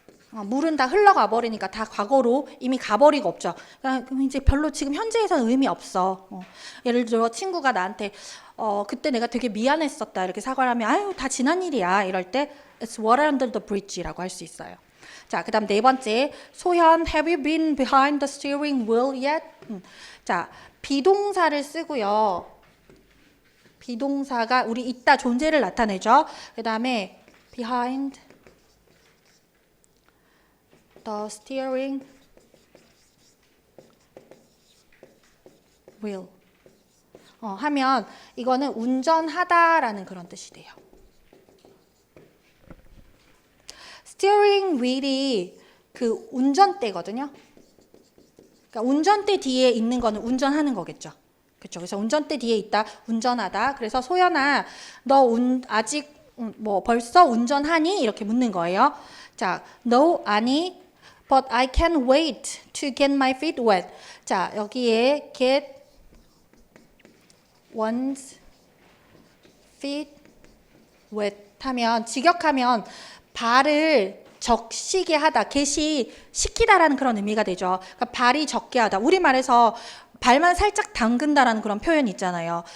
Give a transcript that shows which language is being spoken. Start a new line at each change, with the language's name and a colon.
Korean: 물은 다 흘러가 버리니까 다 과거로 이미 가버리고 없죠. 그러니까 이제 별로 지금 현재에서는 의미 없어. 예를 들어 친구가 나한테 그때 내가 되게 미안했었다 이렇게 사과를 하면 아유 다 지난 일이야 이럴 때
English: It's water under the bridge
Korean: 라고 할 수 있어요. 자, 그다음 네 번째 소현
English: Have you been behind the steering wheel yet?
Korean: 자, 비동사를 쓰고요. 비동사가 우리 있다 존재를 나타내죠. 그다음에
English: behind the steering will.
Korean: 하면 이거는 운전하다라는 그런 뜻이 돼요. steering wheel이 그 운전대거든요. 그러니까 운전대 뒤에 있는 거는 운전하는 거겠죠. 그렇죠. 그래서 운전대 뒤에 있다, 운전하다. 그래서 소연아, 너 아직 뭐 벌써 운전하니? 이렇게 묻는 거예요.
English: 자, no,
Korean: 아니,
English: but I can't wait to get my feet wet.
Korean: 자, 여기에
English: get one's feet wet
Korean: 하면 직역하면 발을 적시게 하다, get이 시키다라는 그런 의미가 되죠. 그러니까 발이 적게 하다. 우리말에서 발만 살짝 담근다라는 그런 표현이 있잖아요.